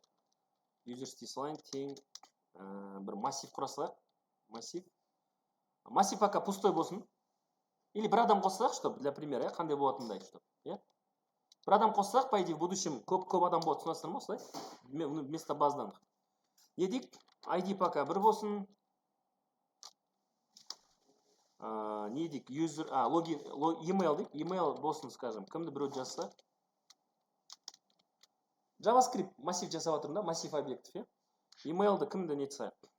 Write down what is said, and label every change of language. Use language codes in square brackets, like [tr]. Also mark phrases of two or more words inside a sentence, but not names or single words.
[kk] Users дейсін тең бір массив құра салайық. Массив пока пустой болсын. Или бір адам қоссақ, [ru] чтобы для примера, [kk] қандай болатындай, чтобы, бір адам қоссақ, [ru] по идее, в будущем [kk] көп адам болады, түсінесіздер ме, осылай? Вместо базадан. Не дейік? ID пока бір болсын. Не дейік? User, логин, email дейік. Email болсын, скажем. Кімді біреу жазса? JavaScript массив жасап жатырмын да, массив объектів, Emailді кімді нетсе?